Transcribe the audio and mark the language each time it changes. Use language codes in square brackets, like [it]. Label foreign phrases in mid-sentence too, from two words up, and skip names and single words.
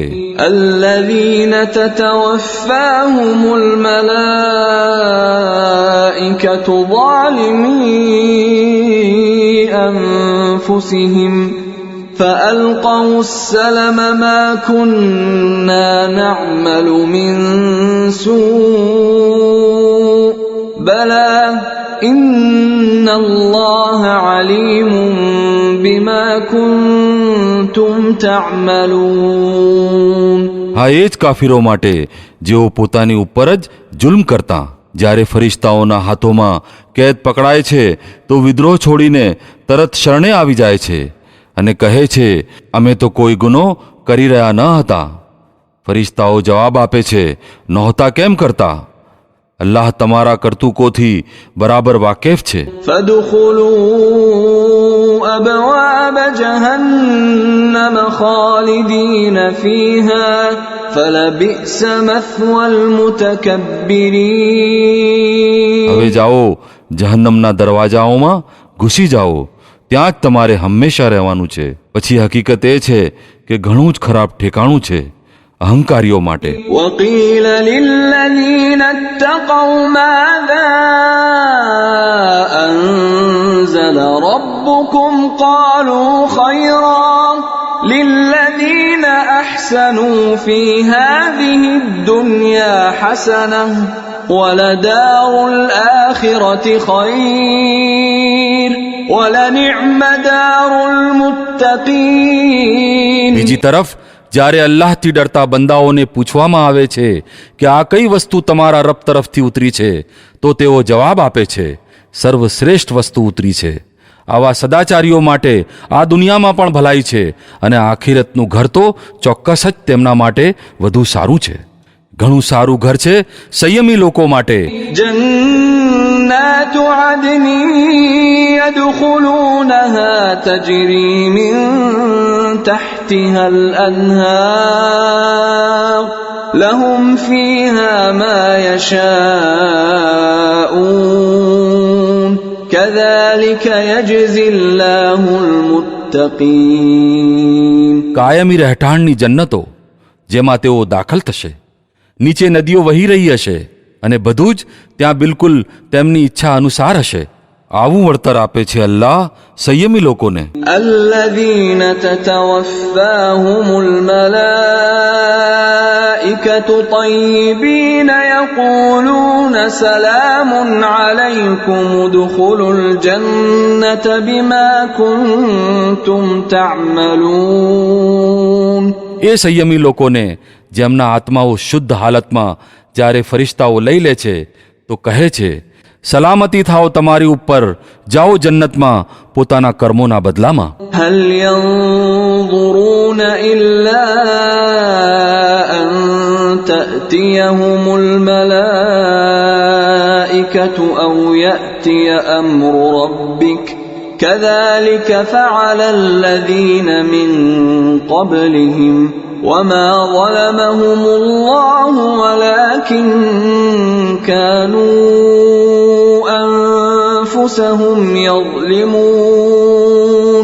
[ar] الذين تتوفاهم الملائكة ظالمي أنفسهم فألقوا السلم ما كنا نعمل من سوء بلى إن الله عليم بما كنتم تعملون. [gu] હા એ જ કાફિરો માટે જેઓ પોતાની ઉપર જ જુલ્મ કરતા. જ્યારે ફરિશ્તાઓના હાથોમાં કેદ પકડાય છે તો વિદ્રોહ છોડીને તરત શરણે આવી જાય છે અને કહે છે, અમે તો કોઈ ગુનો કરી રહ્યા ન હતા. ફરિશ્તાઓ જવાબ આપે છે, નહોતા કેમ કરતા? અલ્લાહ તમારા કરતૂકોથી બરાબર વાકેફ છે. [ar] فادخلوا أبواب جهنم خالدين فيها فلبئس مثوى المتكبرين. [gu] હવે જાઓ જહન્નમના દરવાજાઓમાં ઘૂસી જાઓ, ત્યાં જ તમારે હંમેશા રહેવાનું છે. પછી હકીકત એ છે કે ઘણું જ ખરાબ ઠેકાણું છે અહંકારીઓ માટે. [ar] وقيل للذين اتقوا ماذا أنزل ربكم قالوا خيرا للذين أحسنوا في هذه الدنيا حسنة ولدار الآخرة خير ولنعم دار المتقين. [gu] બીજી તરફ જ્યારે અલ્લાહથી ડરતા બંદાઓને પૂછવામાં આવે છે કે આ કઈ વસ્તુ તમારા રબ તરફથી ઉતરી છે, તો તેઓ જવાબ આપે છે, સર્વશ્રેષ્ઠ વસ્તુ ઉતરી છે. આવા સદાચારીઓ માટે આ દુનિયામાં પણ ભલાઈ છે અને આખિરતનું ઘર તો ચોક્કસ જ તેમના માટે વધુ સારું છે. ઘણું સારું ઘર છે સંયમી લોકો માટે. [ar] جنات عدن يدخلونها تجري من تحتها الأنهار لهم فيها ما يشاءون كذلك يجزي الله المتقين. [gu] કાયમી રહેઠાણની જન્નતો જેમાં તેઓ દાખલ થશે. નીચે નદીઓ વહી રહી હશે અને બધું જ ત્યાં બિલકુલ તેમની ઈચ્છા અનુસાર હશે. આવું વળતર આપે છે અલ્લાહ સંયમી લોકોને. [ar] الذين تتوفاهم الملائكة طيبين يقولون سلام عليكم ادخلوا الجنة بما كنتم تعملون. [gu] એ સંયમી લોકોને જેમના આત્માઓ શુદ્ધ હાલતમાં જ્યારે ફરિશ્તાઓ લઈ લે છે તો કહે છે, સલામતી થાઓ તમારી ઉપર, જાઓ જન્નતમાં પોતાના કર્મોના બદલામાં. [ar] هل ينظرون إلا أن تأتيهم الملائكة أو يأتي أمر ربك كذلك فعل الذين من قبلهم وما ظلمهم الله ولكن كانوا أنفسهم يظلمون.